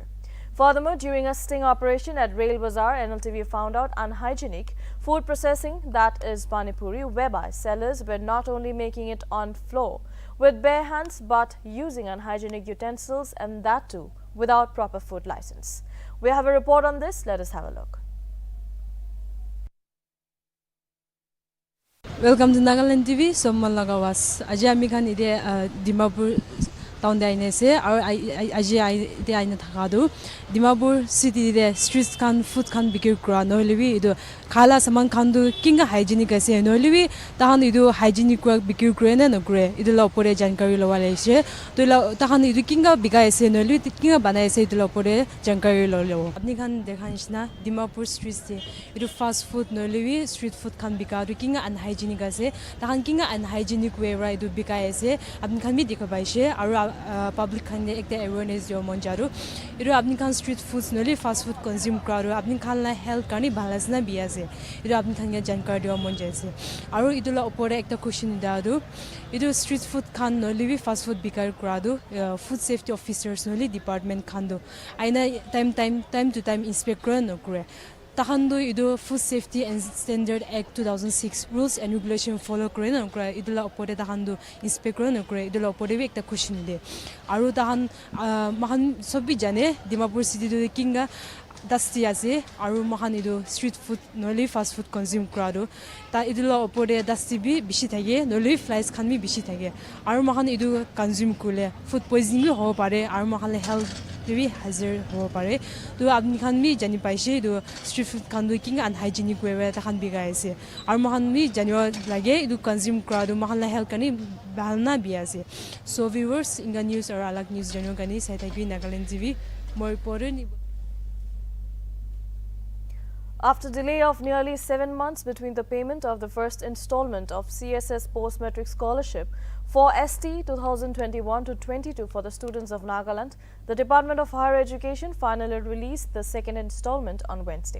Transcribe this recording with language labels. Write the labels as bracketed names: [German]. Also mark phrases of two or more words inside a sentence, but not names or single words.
[English] Furthermore, during a sting operation at Rail Bazaar, Nltv found out unhygienic food processing, that is Panipuri, whereby sellers were not only making it on floor with bare hands but using unhygienic utensils, and that too without proper food license. We have a report on this. Let us have a look. Welcome to Nltv. [Naga Pidgin] Sommal lagawas. Aji ami khan ide Dimapur town de aine se aru aji ide aine thaka du Dimapur city de streets khan food khan bikir kura nohlebi idu khala saman khan du kinga hygienic ase nohlebi tahan idu hygienic kura bikir kure na nokure idu la opore jankari lowale ase to la tahan idu kinga bigai ase nohlebi kinga banai ase idu la opore jankari lolo apni khan dekhan isna Dimapur streets de idu [English] fast food [Naga Pidgin] nohlebi [English] street food [Naga Pidgin] khan bika du kinga unhygienic ase tahan kinga [English] unhygienic way [Naga Pidgin] ra idu bikai ase apni khan bi dekha paise aru public khan de ekta [English] awareness jo [Naga Pidgin] mon jaru idu apni khan [English] street foods [Naga Pidgin] noli [English] fast food consume [Naga Pidgin] karo apni khan la health kani balance na bi ase idu apni khan ya jankar dio mon jaise aru idu la opore ekta question da du idu [English] street food [Naga Pidgin] khan noli bi [English] fast food [Naga Pidgin] bikar kradu [English] food safety officers [Naga Pidgin] noli department khan do aina [English] time to time inspect [Naga Pidgin] kra no kure tahan do idu [English] food safety and standard act 2006 rules and regulation follow [Naga Pidgin] kore na kore idu la opore tahan do inspect kore na kore idu la opore bi ekta question de aru tahan mahan sobi jane Dimapur city do kinga dusty ase aru mahan idu [English] street food [Naga Pidgin] noli [English] fast food consume [Naga Pidgin] krado ta idu la opore dusty bi bishi thage noli flies khan bi bishi thage aru mahan idu consume kule [English] food poisoning [Naga Pidgin] bi ho pare aru mahan la health bi hazard ho pare to apni khan bi jani paise idu [English] street food [Naga Pidgin] khan do kinga [English] unhygienic way [Naga Pidgin] ta khan bi gaise aru mahan bi janiwa lage idu consume krado mahan la health kani balna bi ase [English] so viewers [Naga Pidgin] inga news or alag news jano kani sai thaki Nagaland TV [English] more important. After delay of nearly 7 months between the payment of the first installment of CSS Post-Matric Scholarship for ST 2021 to 22 for the students of Nagaland, the Department of Higher Education finally released the second installment on Wednesday.